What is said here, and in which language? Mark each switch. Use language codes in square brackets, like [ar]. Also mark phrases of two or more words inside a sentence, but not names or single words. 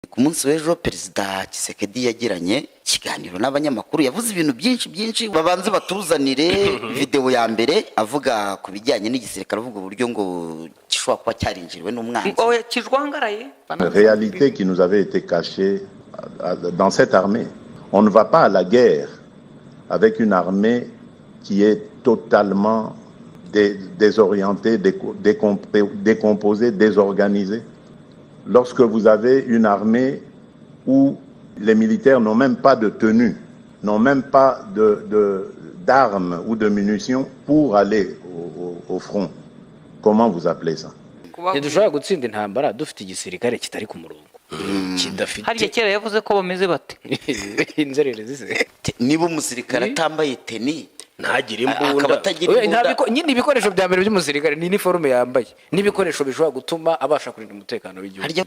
[rw] ku munsi w'ejo perezida Tshisekedi yagiranye ikiganiro n'abanyamakuru, yavuze ibintu byinshi babanze batuzanire video ya mbere avuga ku bijyanye n'igisirikare, avuga uburyo ngo gishobora kuba cyarinjiriwe n'umwanzi. [fr] Réalité qui nous avait été cachée dans cette armée. On ne va pas à la guerre avec une armée qui est totalement désorientée, décomposée, désorganisée. Lorsque vous avez une armée où les militaires n'ont même pas de tenue, n'ont même pas d'armes ou de munitions pour aller au front, comment vous appelez ça? [rw] Ntidushobora gutsinda intambara dufite igisirikare kitari ku murongo kidafite. Hariya kera yavuze ko bameze bate inzererezi ze. Niba umusirikare atambaye teni ntagire imbunda, nyine ibikoresho bya mbere by'umusirikare ni uniforme yambaye n'ibikoresho bishobora gutuma abasha kurinda umutekano w'igihugu.